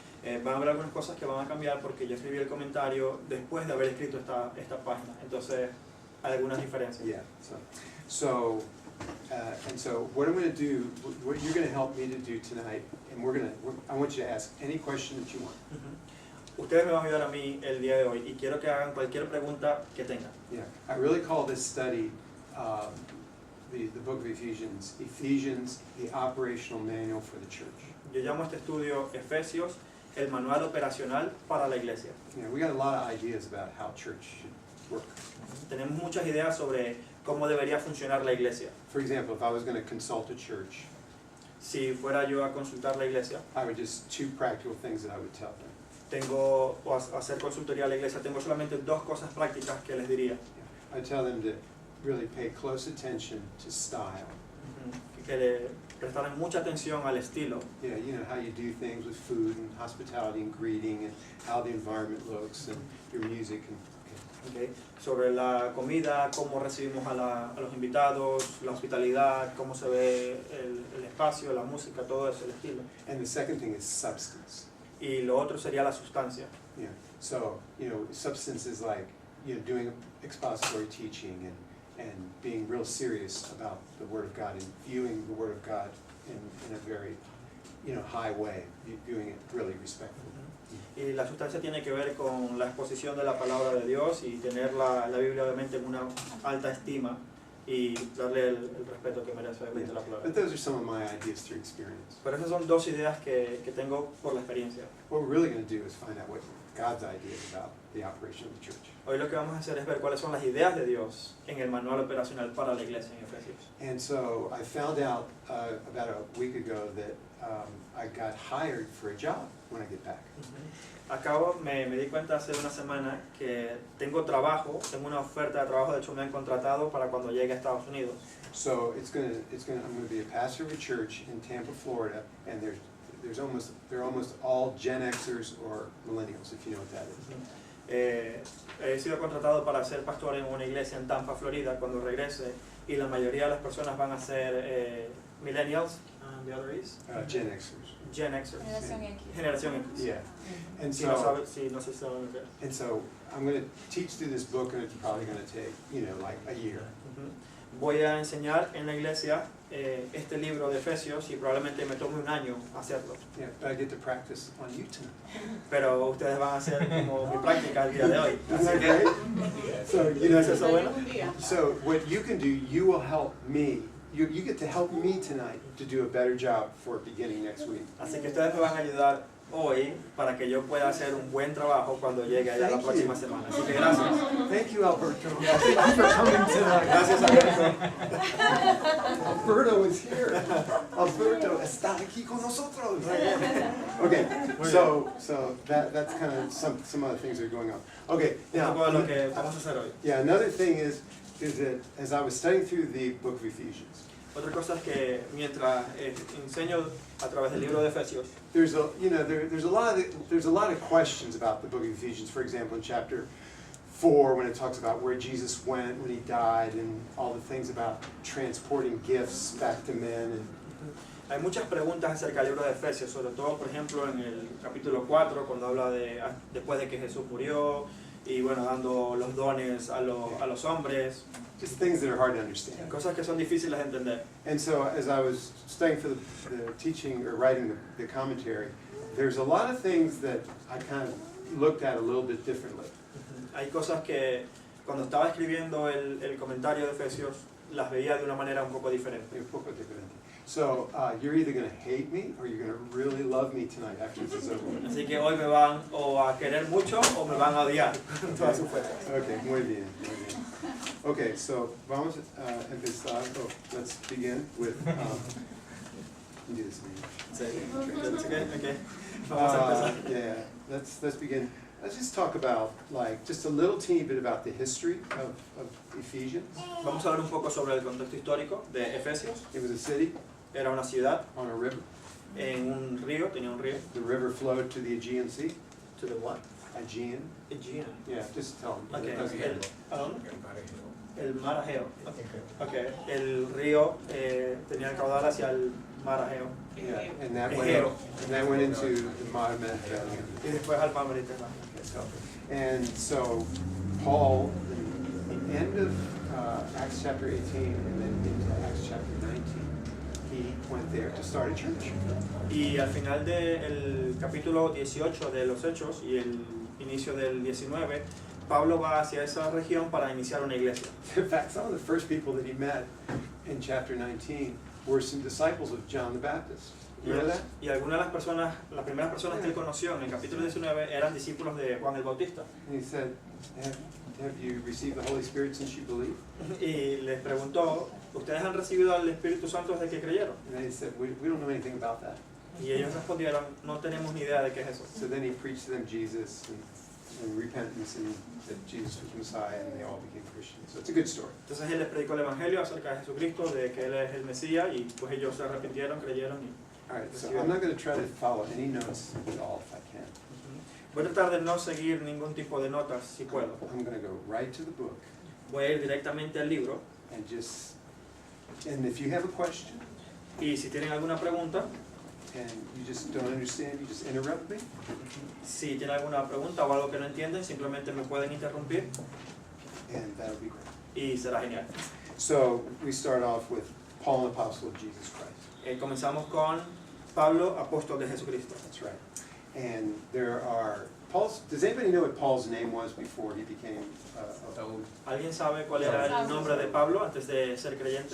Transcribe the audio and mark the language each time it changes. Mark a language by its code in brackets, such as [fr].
[es] Van a haber algunas cosas que van a cambiar porque yo escribí el comentario después de haber escrito esta página. Entonces, hay algunas diferencias. [en] Yeah. So what I'm going to do, what you're going to help me to do tonight, and I want you to ask any question that you want. [es] Ustedes me van a ayudar a mí el día de hoy y quiero que hagan cualquier pregunta que tengan. [en] Yeah. I really call this study the book of Ephesians, the operational manual for the church. [es] Yo llamo a este estudio Efesios, el manual operacional para la iglesia. [en] Yeah, we got a lot of ideas about how church should work. [es] Tenemos muchas ideas sobre cómo debería funcionar la iglesia. [en] For example, if I was going to consult a church, [es] si fuera yo a consultar la iglesia, [en] I would just 2 practical things that I would tell them. [es] O hacer consultoría a la iglesia, tengo solamente 2 cosas prácticas que les diría. [en] Yeah. I tell them to really pay close attention to style. [es] Que le prestaran mucha atención al estilo. [en] Yeah, you know how you do things with food and hospitality and greeting and how the environment looks and your music and. Okay. [es] Sobre la comida, cómo recibimos a los invitados, la hospitalidad, cómo se ve el espacio, la música, todo eso, el estilo. [en] And the second thing is substance. [es] Y lo otro sería la sustancia. [en] Yeah. So, substance is like, doing expository teaching and being real serious about the Word of God and viewing the Word of God in a very, high way, viewing it really respectfully. [es] Y la sustancia tiene que ver con la exposición de la palabra de Dios y tener la Biblia obviamente en una alta estima y darle el respeto que merece obviamente la palabra. [en] But those are some of my ideas through experience. [es] Pero esas son 2 ideas que tengo por la experiencia. [en] What we're really going to do is find out what God's idea is about the operation of the church. [es] Hoy lo que vamos a hacer es ver cuáles son las ideas de Dios en el manual operacional para la iglesia en Efesios. [en] And so I found out about a week ago that I got hired for a job when I get back. [es] Me di cuenta hace una semana que tengo una oferta de trabajo, de hecho me han contratado para cuando llegue a Estados Unidos. [en] So I'm going to be a pastor of a church in Tampa, Florida, and they're almost all Gen Xers or millennials, if you know what that is. [es] He sido contratado para ser pastor en una iglesia en Tampa, Florida, cuando regrese, y la mayoría de las personas van a ser millennials, [en] and the other is? Gen Xers. Gen Xers. Generación X. Yeah. And [es] Si [en] so, [es] no sé si saben lo que es. [en] and so I'm going to teach through this book, and it's probably going to take, like a year. [es] Voy a enseñar en la iglesia este libro de Efesios y probablemente me tome un año hacerlo. [en] Yeah, but I get to practice on you tonight. [es] Pero ustedes van a hacer como mi práctica el día de hoy. [en] Isn't that great? So, [es] ¿Es eso bueno? [en] So what you can do, you will help me. You get to help me tonight to do a better job for beginning next week. [es] Así que ustedes me van a ayudar hoy para que yo pueda hacer un buen trabajo cuando llegue allá la [en] Thank [es] próxima [en] you. [es] semana. Así que gracias. [en] Thank you, Alberto. Thank you for coming tonight. [es] Gracias, Alberto. [en] Alberto is here. [es] Alberto está aquí con nosotros. [en] Okay, so that's kind of some other things that are going on. Okay, [es] Un [en] now, [es] poco de lo que vamos a hacer hoy. [en] yeah, another thing is that as I was studying through the book of Ephesians, [es] Otra cosa es que mientras enseño a través del libro de Efesios, [en] there's a lot of questions about the book of Ephesians. For example, in chapter 4, when it talks about where Jesus went when he died, and all the things about transporting gifts back to men. And [es] hay muchas preguntas acerca del libro de Efesios, sobre todo, por ejemplo, en el capítulo 4, cuando habla de después de que Jesús murió, y bueno, dando los dones a los hombres, [en] just things that are hard to understand. [es] cosas que son difíciles de entender. [en] And so as I was studying for the teaching or writing the commentary, there's a lot of things that I kind of looked at a little bit differently. [es] Hay cosas que cuando estaba escribiendo el comentario de Efesios, las veía de una manera un poco diferente. Un poco diferente. [en] So you're either going to hate me or you're going to really love me tonight after this is over. [es] Así que hoy me van o a querer mucho o me van a odiar. Todas sus fuerzas. Okay, muy bien, muy bien. Okay, so vamos a empezar. [en] Oh, let's begin with. You do this, man. [es] Sí. Okay. Vamos a empezar. [en] Yeah, let's begin. Let's just talk about just a little teeny bit about the history of Ephesians. [es] Vamos a hablar un poco sobre el contexto histórico de Efesios. [en] It was a city [es] Era una ciudad [en] on a river. [es] en un río, tenía un río. [en] The river flowed to the Aegean Sea. To the what? Aegean. Aegean. Yeah, just tell them. Okay. It doesn't matter. [es] ¿A dónde? El mar Egeo. Okay. El río tenía el caudal hacia el mar Egeo. [en] Yeah, and [es] Egeo. [en] that went into the mar Mediterranean. [es] Y después al mar Mediterráneo. [en] And so Paul, in the end of Acts chapter 18 and then into Acts chapter 19, he went there to start a church. [es] Y al final del capítulo 18 de los Hechos y el inicio del 19, Pablo va hacia esa región para iniciar una iglesia. [en] In fact, some of the first people that he met in chapter 19 were some disciples of John the Baptist. Remember that? [es] Y algunas de las personas, las primeras personas que él conoció en el capítulo 19 eran discípulos de Juan el Bautista. [en] And he said, have you received the Holy Spirit since you believed? [es] Y les preguntó, ¿ustedes han recibido al Espíritu Santo desde que creyeron? [en] And they said, we don't know anything about that. [es] Y ellos respondieron, no tenemos ni idea de qué es eso. [en] So then he preached to them Jesus and repentance and that Jesus was Messiah, and they all became Christians. So it's a good story. [es] Entonces él les predicó el Evangelio acerca de Jesucristo, de que él es el Mesías, y pues ellos se arrepintieron, creyeron. [en] All right, so I'm not going to try to follow any notes at all if I can. [es] Voy a tratar de no seguir ningún tipo de notas, si puedo. [en] I'm going to go right to the book [es] Voy a ir directamente al libro, [en] and if you have a question [es] y si tienen alguna pregunta, [en] and you just don't understand, you just interrupt me. [es] si tienen alguna pregunta o algo que no entienden, simplemente me pueden interrumpir [en] And that'll be great. [es] y será genial. [en] So we start off with Paul, an apostle of Jesus Christ. [es] Comenzamos con Pablo, apóstol de Jesucristo. [en] That's right. And there are does anybody know what Paul's name was before he became [es] ¿Alguien sabe cuál era el nombre de Pablo antes de ser creyente?